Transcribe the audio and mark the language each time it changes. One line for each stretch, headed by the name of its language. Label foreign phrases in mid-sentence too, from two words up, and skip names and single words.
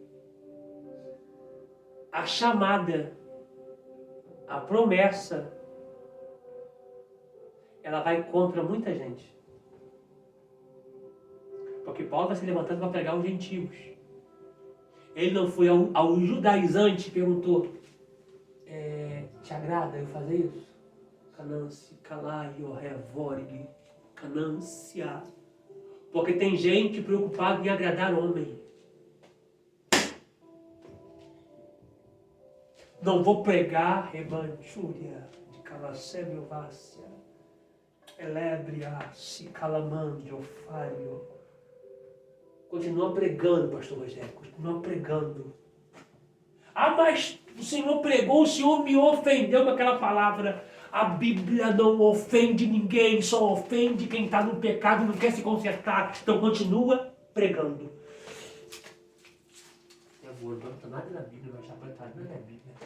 Portuguese: A chamada, a promessa, ela vai contra muita gente. Porque Paulo vai se levantando para pregar aos gentios. Ele não foi ao judaizante e perguntou, te agrada eu fazer isso? Canâncio, calaio, revorig, canância. Porque tem gente preocupada em agradar homem. Não vou pregar rebanchúria de calacébio vácia, elébria, se calamande, ofário. Continua pregando, pastor Rogério, continua pregando. Ah, mas o Senhor pregou, o Senhor me ofendeu com aquela palavra. A Bíblia não ofende ninguém, só ofende quem está no pecado e não quer se consertar. Então continua pregando. Eu vou, não está nada na Bíblia, mas está nada na Bíblia.